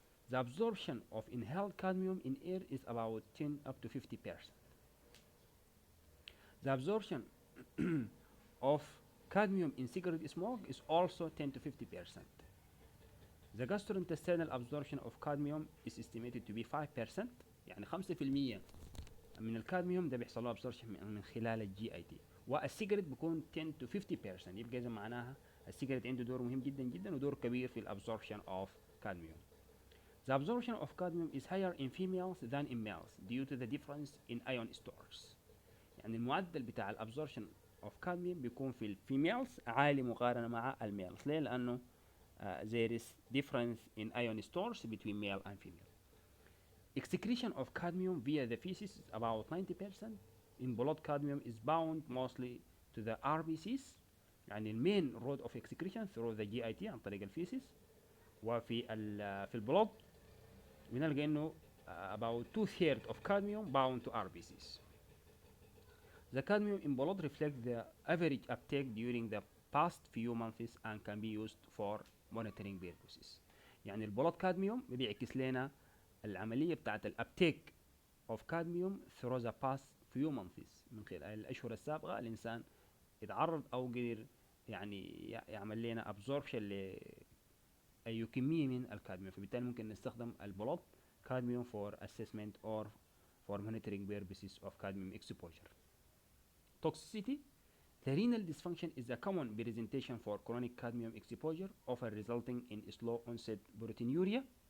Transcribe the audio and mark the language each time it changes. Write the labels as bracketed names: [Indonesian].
[English] The absorption of inhaled cadmium in air is about 10 up to 50%. The absorption of cadmium in cigarette smoke is also 10 to 50%. The gastrointestinal absorption of cadmium is estimated to be 5%. [Arabic] يعني 5% من الكادميوم ده بيحصل له absorption من خلال الجي اي تي. والسيجرت بيكون 10 to 50%. يبقى اذا معناها السيجرت عنده دور مهم جدا جدا ودور كبير في الابزوربشن اوف cadmium. [English] The absorption of cadmium is higher in females than in males due to the difference in ion stores. [Arabic] يعني المعدل بتاع الابزوربشن اوف cadmium بيكون في الفيميلز عالي مقارنة مع الميلز. ليه؟ لأنه [English] there is difference in ion stores between male and female. Excretion of cadmium via the feces is about 90%. In blood, cadmium is bound mostly to the RBCs. [Arabic] يعني المين [English] road of excretion through the GIT [Arabic] عن طريق الفيسيس. وفي في البلود بنلقى انه [English] about 2/3 of cadmium bound to RBCs. The cadmium in blood reflects the average uptake during the past few months and can be used for monitoring purposes. [Arabic] يعني البلود كادميوم بيعكس لنا العملية بتاعت الابتيك [English] of cadmium through the past few months. [Arabic] من خلال الأشهر السابقة الإنسان يتعرض أو قدر يعني يعمل لنا absorption لأي كمية من الكادميوم. فبالتالي ممكن نستخدم البلود [English] cadmium for assessment or for monitoring purposes of cadmium exposure. Toxicity. The renal dysfunction is a common presentation for chronic cadmium exposure, often resulting in slow onset proteinuria.